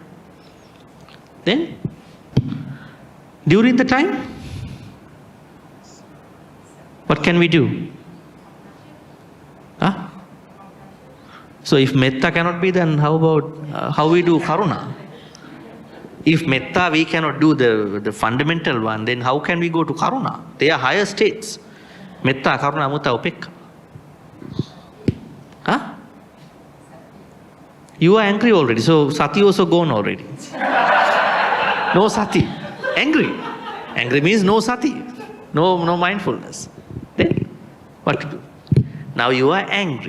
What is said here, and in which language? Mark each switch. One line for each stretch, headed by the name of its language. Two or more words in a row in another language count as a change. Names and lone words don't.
English: Then, during the time, what can we do? So if metta cannot be, then how about how we do karuna? If metta we cannot do the fundamental one, then how can we go to karuna? They are higher states.
Pali: Metta, karuna, mudita, upekkha.
English: You are angry already, so sati also gone already. No sati. Angry. Angry means no sati. No mindfulness. Then what to do? Now you are angry.